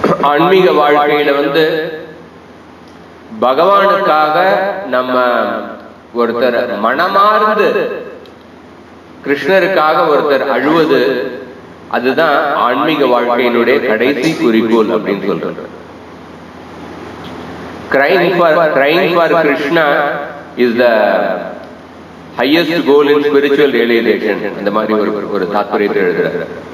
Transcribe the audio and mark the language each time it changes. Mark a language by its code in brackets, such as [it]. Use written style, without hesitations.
[ta] ஆன்மீக வாழ்க்கையில வந்து பகவானுக்காக நம்ம ஒருத்தர் மனமார்ந்து கிருஷ்ணருக்காக ஒருத்தர் அழுவது, அதுதான் ஆன்மீக வாழ்க்கையினுடைய கடைசி குறிக்கோள் அப்படின்னு சொல்றாரு. [en] Crying for Krishna is the highest goal in spiritual realization. [ta] அந்த மாதிரி ஒரு தாத்பரியத்தை எழுதுறாரு.